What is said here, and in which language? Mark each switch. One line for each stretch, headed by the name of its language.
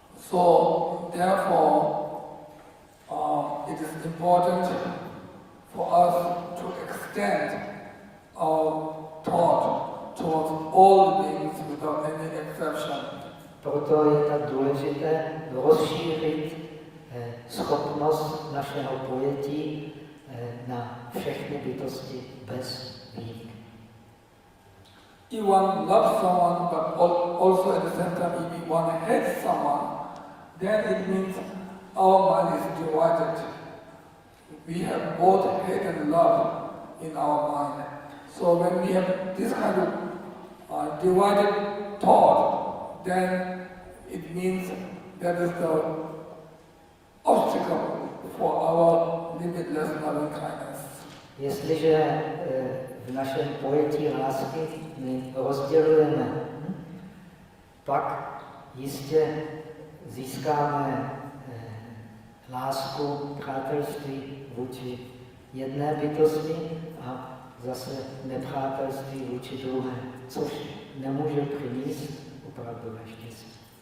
English: So therefore, it is important for us to extend our thought towards all beings without any exception.
Czech: Proto je tak důležité rozšířit schopnost našeho pojetí na všechny bytosti bez výjimky.
English: If one loves someone, but also at the same time if one hates someone, then it means our mind is divided. We have both hate and love in our mind. So when we have this kind of divided thought, then it means that is the obstacle for our limitless loving kindness.
Czech: Jestliže v našem pojetí lásky my rozdělujeme, pak jistě získáme lásku, přátelství vůči jedné bytosti a zase nepřátelství vůči druhé, což nemůže přinést opravdové štěstí.